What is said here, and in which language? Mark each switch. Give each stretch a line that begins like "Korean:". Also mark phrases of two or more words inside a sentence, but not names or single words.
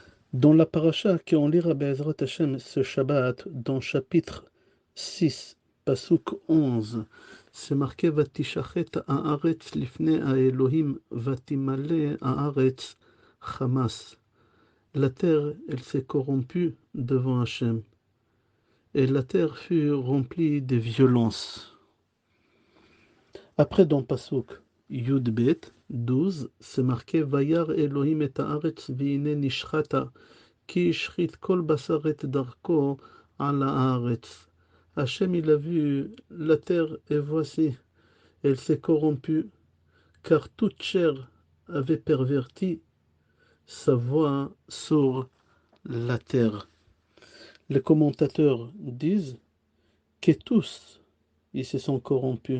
French: Dans la paracha qu'on lira
Hebrew: בעזרת השם
French: ce Shabbat, dans chapitre 6, Pasuk 11, c'est marqué
Hebrew: ותשחת הארץ לפני אלהים ותמלא הארץ חמס.
French: La terre, elle s'est corrompue devant Hashem, et la terre fut remplie de violence. Après, dans
Hebrew: פסוק יוד בית
French: 12, c'est marqué
Hebrew: וירא אלהים את הארץ והנה נשחתה. כי השחית כל בשר את דרכו על הארץ.
French: Hachem, il a vu la terre et voici, elle s'est corrompue, car toute chair avait perverti sa voix sur la terre. Les commentateurs disent que tous, ils se sont corrompus.